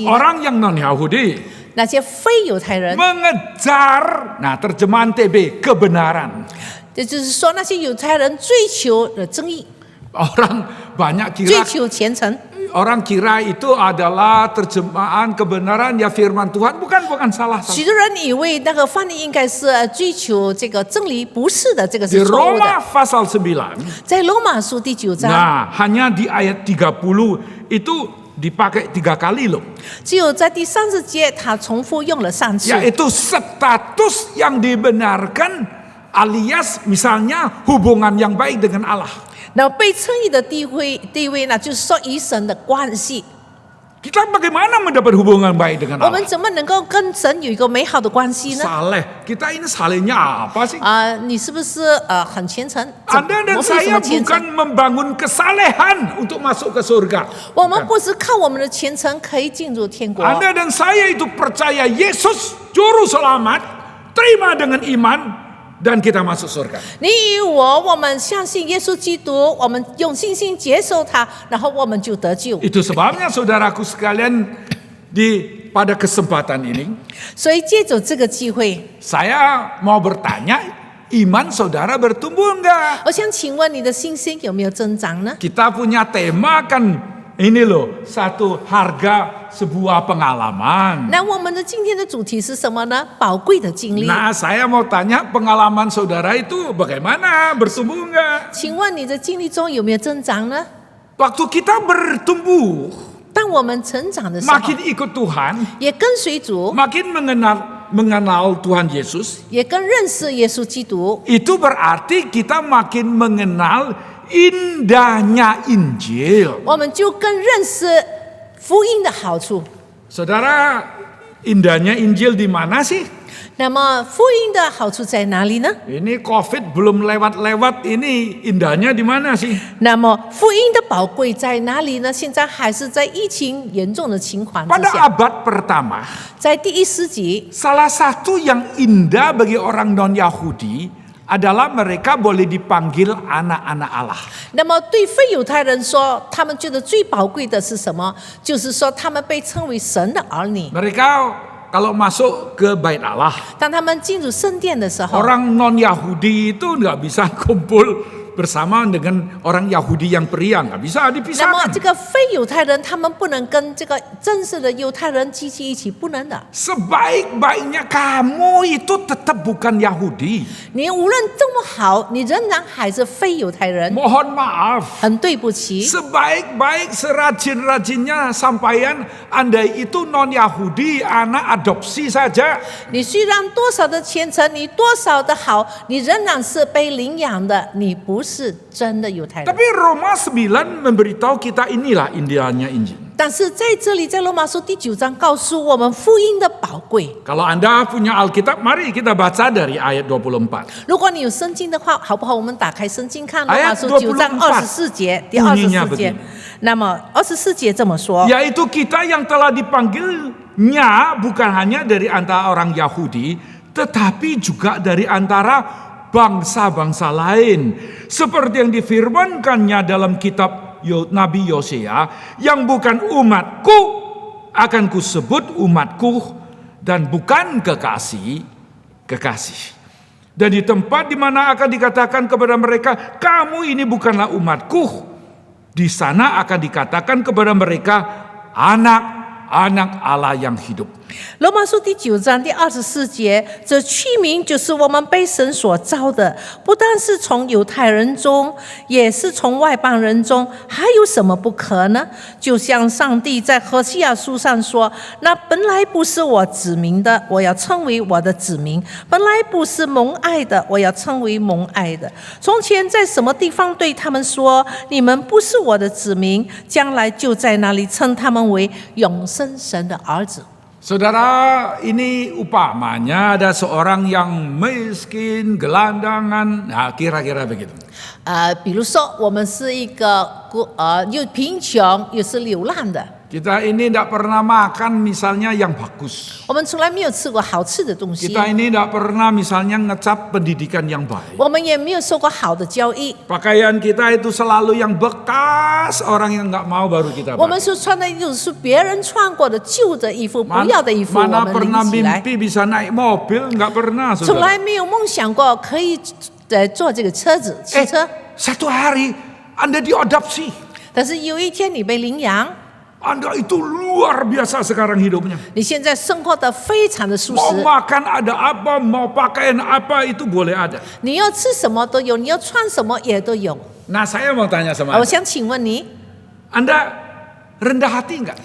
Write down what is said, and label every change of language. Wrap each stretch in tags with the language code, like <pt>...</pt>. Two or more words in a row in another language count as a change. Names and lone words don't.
<id>Orang yang non-Yahudi</id> <zh>那些非犹太人，</zh> <id>mengejar, nah terjemahan TB, kebenaran.</id> <zh>也就是说那些犹太人追求的正义，</zh> <id>Orang banyak</id> <zh>追</zh> <id>kira</id> <zh>求虔诚。</zh> <id>orang kira itu adalah terjemahan kebenaran ya firman Tuhan, bukan salah.</id> <zh>许多人以为那个翻译应该是追求这个真理，不是的，这个</zh> <id>Di</id> <zh>是错误</zh> <id>Roma</id> <zh>的。</zh> <id>pasal 9.</id> <zh>在罗马书第9章，</zh> <id>Nah, hanya di ayat 30 itu dipakai 3 kali loh.</id> <zh>只有在第30节，他重复用了3次，</zh> <id>Yaitu status yang dibenarkan alias misalnya hubungan yang baik dengan Allah.</id> <zh>那被称义的地位呢，就是说与神的关系。</zh> <id>Kita bagaimana mendapat hubungan baik dengan</id> <zh>我</zh> <id>Allah?</id> <zh>们怎么能够跟神有一个美好的关系呢？</zh> <id>Saleh, kita ini salehnya apa sih?</id> <zh>你是不是很虔诚？</zh> <id>Anda</id> <zh>我</zh> <id>dan</id> <zh>们有什</zh> <id>saya</id> <zh>么虔</zh> <id>bukan</id> <zh>诚？</zh> <id>membangun kesalehan untuk masuk ke surga.</id> <zh>我们不是靠我们的虔诚可以进入天国。</zh> <id>Anda dan saya itu percaya Yesus juru selamat, terima dengan iman, dan kita masuk surga.</id> <zh>你与我们相信耶稣基督，我们用信心接受他，然后我们就得救。</zh> <id>Itu sebabnya saudaraku sekalian pada kesempatan ini</id> <zh>所以借着这个机会，</zh> <id>saya mau bertanya, iman saudara bertumbuh enggak?</id> <zh>我想请问你的信心有没有增长呢？</zh> <id>Kita punya tema kan ini loh, satu harga sebuah pengalaman.</id> <zh>那我们的今天的主题是什么呢？宝贵的经历。</zh> <id>Nah, saya mau tanya pengalaman saudara itu bagaimana? Bertumbuh enggak?</id> <zh>请问你的经历中有没有增长呢？</zh> <id>Waktu kita bertumbuh,</id> <zh>当我们成长的时候，</zh> <id>makin ikut Tuhan,</id> <zh>也跟随主，</zh> <id>makin mengenal Tuhan Yesus,</id> <zh>也更认识耶稣基督。</zh> <id>itu berarti kita makin mengenal indahnya Injil.</id> <zh>我们就更认识福音的好处。</zh> <id>Saudara, Indahnya Injil di mana sih?</id> <zh>那么福音的好处在哪里呢？</zh> <id>Ini COVID belum lewat-lewat, ini indahnya di mana sih?</id> <zh>那么福音的宝贵在哪里呢？现在还是在疫情严重的情况之</zh> <id>Pada</id> <zh>下，</zh> <id>abad pertama,</id> <zh>在第一世纪，</zh> <id>salah satu yang indah bagi orang non-Yahudi adalah mereka boleh dipanggil anak-anak Allah.</id> <zh>那么对非犹太人说，他们觉得最宝贵的是什么？就是说他们被称为神的儿女。</zh> <id>Mereka kalau masuk ke bait Allah,</id> <zh>当他们进入圣殿的时候，</zh> <id>orang non-Yahudi itu nggak bisa kumpul bersama dengan orang Yahudi yang pria, nggak bisa</id> <zh>那么</zh> <id>dipisahkan.</id> <zh>这个非犹太人，他们不能跟这个正式的犹太人聚集一起，不能的。</zh> <id>Sebaik-baiknya kamu itu tetap bukan Yahudi.</id> <zh>你无论这么好，你仍然还是非犹太人，</zh> <id>Mohon maaf.</id> <zh>很对不起。</zh> <id>Sebaik-baik serajin-rajinnya sampeyan, andai itu non-Yahudi, anak adopsi saja.</id> <zh>你虽然多少的虔诚，你多少的好，你仍然是被领养的，你不是真的犹太人。</zh> <id>Tapi Roma 9 memberitahu kita inilah indahnya Injil.</id> <zh>但是在这里，在罗马书第9章告诉我们福音的宝贵。</zh> <id>Kalau Anda punya Alkitab, mari kita baca dari ayat 24.</id> <zh>如果你有圣经的话，好不好？我们打开圣经看罗</zh> <id>ayat</id> <zh>马书9章</zh> <id>24</id> <zh>24节，第</zh> <id>bunyinya</id> <zh>24节</zh> <id>begini.。</id> <zh>那么24节这么说，</zh> <id>Yaitu kita yang telah dipanggilnya bukan hanya dari antara orang Yahudi, tetapi juga dari antara bangsa-bangsa lain. Seperti yang difirmankannya dalam kitab Nabi Yosea, yang bukan umatku akan kusebut umatku, dan bukan kekasih. Dan di tempat di mana akan dikatakan kepada mereka, kamu ini bukanlah umatku, di sana akan dikatakan kepada mereka, anak-anak Allah yang hidup.</id> <zh>罗马书第9章第24节，这区名就是我们被神所造的，不但是从犹太人中，也是从外邦人中，还有什么不可呢？就像上帝在何西阿书上说：“那本来不是我子民的，我要称为我的子民；本来不是蒙爱的，我要称为蒙爱的。从前在什么地方对他们说，你们不是我的子民，将来就在那里称他们为永生神的儿子。”</zh> <id>Saudara, ini upamanya ada seorang yang miskin, gelandangan, nah kira-kira begitu.</id> <zh>比如说，我们是一个又贫穷又是流浪的，</zh> <id>Kita ini tidak pernah makan misalnya yang bagus.</id> <zh>我们从来没有吃过好吃的东西，</zh> <id>Kita ini tidak pernah misalnya ngecap pendidikan yang baik.</id> <zh>我们也没有受过好的教育，</zh> <id>Pakaian kita itu selalu yang bekas, orang yang nggak mau baru kita</id> <zh>我们</zh> <id>pakai.</id> <zh>所穿的衣服是别人穿过的旧的衣服，不要的衣服，我</zh> <id>Mana</id> <zh>们</zh> <id>pernah</id> <zh>拎起来，</zh> <id>mimpi bisa naik mobil, nggak pernah.</id> <zh>从</zh> <id>Saudara.</id> <zh>来没有梦想过可以坐这个车子汽车。</zh> <id>Satu hari Anda diadopsi.</id> <zh>但是有一天你被领养，</zh> <id>Anda itu luar biasa sekarang hidupnya.</id> <zh>你现在生活的非常的舒</zh> <id>Mau</id> <zh>适，</zh> <id>makan ada apa, mau pakaian apa itu boleh ada.</id> <zh>你要吃什么都有，你要穿什么也都有。</zh> <id>Nah saya mau tanya sama</id> <zh>我</zh> <id>Anda.</id> <zh>想请问你，</zh> <id>Anda rendah hati nggak?</id>